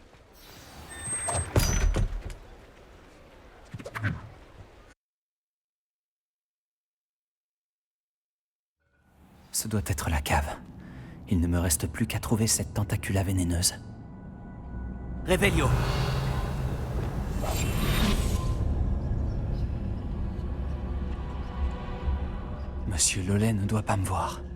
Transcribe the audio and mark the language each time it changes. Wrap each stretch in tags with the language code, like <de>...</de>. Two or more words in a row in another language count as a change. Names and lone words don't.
<fr>Ce doit être la cave. Il ne me reste plus qu'à trouver cette tentacula vénéneuse. Revelio! Monsieur Lawley ne doit pas me voir.</fr>